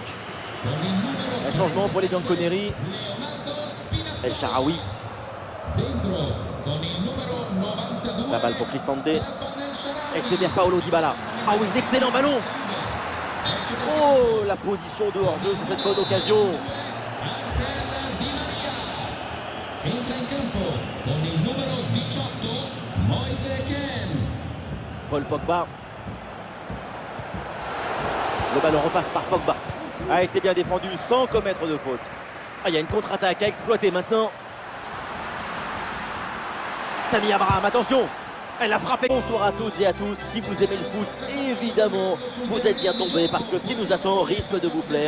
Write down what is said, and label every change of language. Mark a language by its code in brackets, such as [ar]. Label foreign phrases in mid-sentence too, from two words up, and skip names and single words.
[fr] Un changement pour les Bianconeri. El Shaarawy. La balle pour Cristante. Et c'est Pierpaolo Dybala. Ah oui, l'excellent ballon. Oh, la position de hors-jeu sur cette bonne occasion. [it] Entra in campo con il numero 18 Moise Kean. [fr] Paul Pogba. Le ballon repasse par Pogba. Ah, et c'est bien défendu sans commettre de faute. Ah, il y a une contre-attaque à exploiter maintenant. Tammy Abraham, attention. Elle a frappé. Bonsoir à toutes et à tous. Si vous aimez le foot, évidemment, vous êtes bien tombés parce que ce qui nous attend risque de vous plaire.